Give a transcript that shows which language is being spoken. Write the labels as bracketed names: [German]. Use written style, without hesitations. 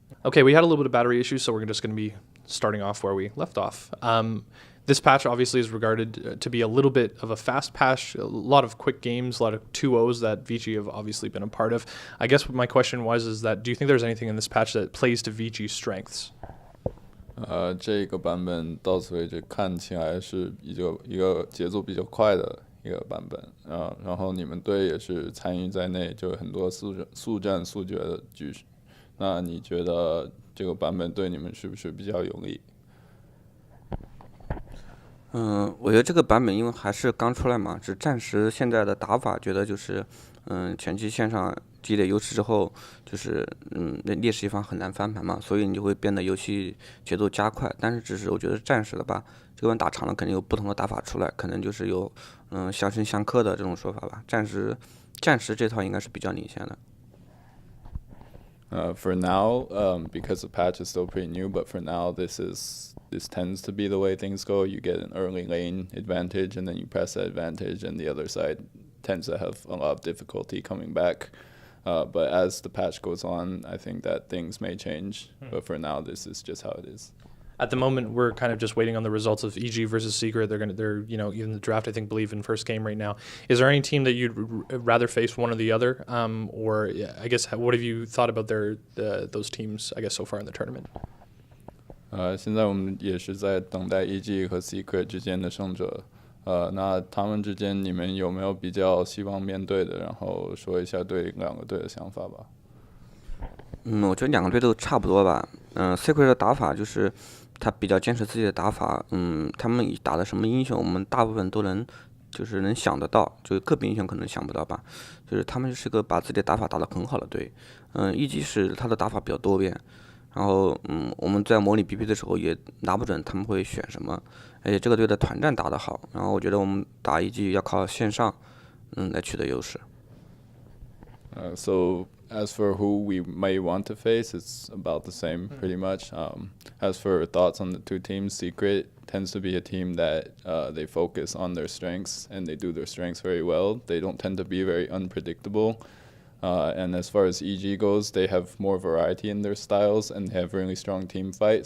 [English] Okay, we had a little bit of battery issues, so we're just going to be starting off where we left off. This patch obviously is regarded to be a little bit of a fast patch, a lot of quick games, a lot of 2-0s that Vici have obviously been a part of. I guess what my question is that do you think there's anything in this patch that plays to Vici's strengths? [Chinese] 这个版本到此为止看起来是一个节奏比较快的一个版本，然后你们队也是参与在内，就有很多速战速决的局势。那你觉得这个版本对你们是不是比较有利？我觉得这个版本因为还是刚出来嘛，只暂时现在的打法觉得就是，前期线上积累优势之后，就是那劣势一方很难翻盘嘛，所以你就会变得游戏节奏加快。但是只是我觉得暂时的吧，这个版打长了肯定有不同的打法出来，可能就是有相生相克的这种说法吧。暂时这套应该是比较领先的。 [English] For now, because the patch is still pretty new, but for now this tends to be the way things go. You get an early lane advantage, and then you press that advantage, and the other side tends to have a lot of difficulty coming back. But as the patch goes on, I think that things may change. But for now, this is just how it is. At the moment, we're kind of just waiting on the results of EG versus Secret. They're in the draft, I think, believe in first game right now. Is there any team that you'd rather face, one or the other? Or I guess what have you thought about those teams, I guess, so far in the tournament? [Chinese] 现在我们也是在等待 EG 和 Secret 之间的胜者。那他们之间你们有没有比较希望面对的？然后说一下对两个队的想法吧。我觉得两个队都差不多吧。Secret 的打法就是他比较坚持自己的打法。他们打的什么英雄，我们大部分都能想得到，就个别英雄可能想不到吧。就是他们是个把自己的打法打得很好的队。EG 是他的打法比较多变。然后我们在模拟 BP 的时候也拿不准他们会选什么，而且这个队的团战打得好，然后我觉得我们打EG要靠线上来取得优势。 [English] So as for who we may want to face, it's about the same pretty much. As for thoughts on the two teams, Secret tends to be a team that they focus on their strengths and they do their strengths very well. They don't tend to be very unpredictable. And as far as EG goes, they have more variety in their styles and they have really strong team fight.